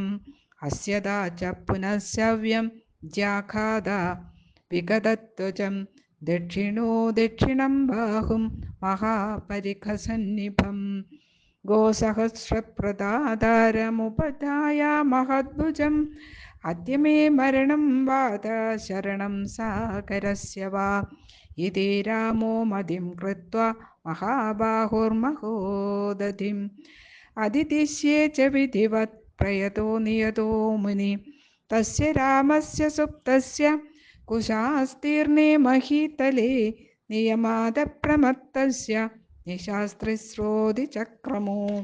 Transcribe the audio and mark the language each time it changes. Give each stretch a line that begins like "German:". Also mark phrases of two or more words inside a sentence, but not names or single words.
Sanskrit: അസ്യദാ ച പുനഃസവ്യം ജ്യാഘാത വിഗതധ്വജം. ദക്ഷിണം ബാഹും മഹാപരിഖസന്നിഭം. ഗോസഹസ്രപ്രദാതാരമുപധായ മഹദ്ഭുജം. अद्य मे मरणं वाद शरणं सागरस्य वा इति रामो मदिं कृत्वा महाबाहुर्महोदधिम् अदितिष्ये च विधिवत् प्रयतो नियतो मुनि तस्य रामस्य सुप्तस्य कुशास्तीर्णे महीतले नियमादप्रमत्तस्य निशास्त्रिस्रोदिचक्रमो